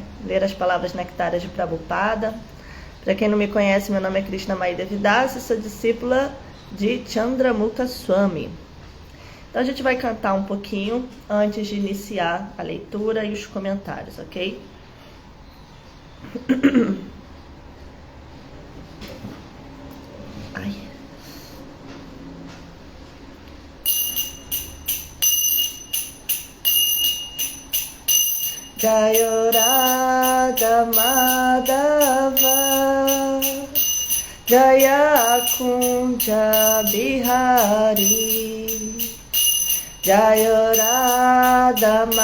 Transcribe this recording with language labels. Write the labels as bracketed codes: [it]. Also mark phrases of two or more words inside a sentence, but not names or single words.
[pt] Ler as palavras nectárias de Prabhupada. Para quem não me conhece, meu nome é Krishna Mai Devidasi, sou discípula de Chandramukha Swami. Então a gente vai cantar um pouquinho antes de iniciar a leitura e os comentários, ok? Ai. [sa] Jaya Radha Madhava Jaya Kunja Bihari Jaya Radha